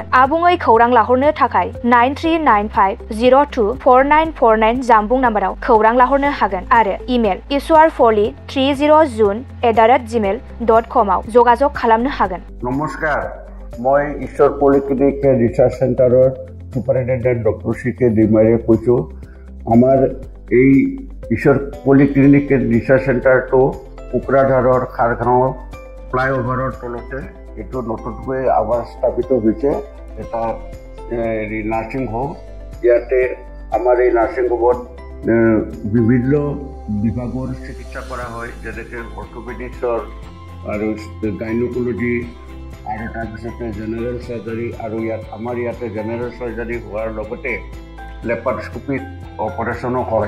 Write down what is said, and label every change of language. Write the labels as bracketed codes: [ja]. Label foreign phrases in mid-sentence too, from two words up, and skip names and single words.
[brx] आबुङै खौरां लाहरनो थाखाय 9395024949 जानबुं नाम्बाराव खौरां लाहरनो हागोन आरो इमेल iswarpoli30z@gmail.com आव যোগাযোগ खालामनो हागोन। [as] নমস্কাৰ, মই ঈশ্বৰ পলিক্লিনিক ৰিচাৰ্চ চেণ্টাৰৰ [en] superintendent doctor [as] CK दैमारीয়ে কৈছো। आमार এই ईश्वर पलिक्लिनिक रिसार्च सेन्टारটো কোকৰাঝাৰৰ খাৰগাঁও ফ্লাইঅভাৰৰ তলতে এইটো নতুনকৈ আবাৰ স্থাপিত হৈছে এটা [en] nursing home. [as] ইয়াতে আমাৰ এই [en] nursing homeত [as] বিভিন্ন বিভাগৰ চিকিৎসা কৰা হয়, যেনেকৈ অৰ্থোপেডিক্সৰ আৰু গাইনোকলজি আৰু তাৰপিছতে [en] general surgery, [as] আৰু আমাৰ ইয়াতে [en] general surgery [as] হোৱাৰ লগতে [en] laparoscopic operationো [as] হয়।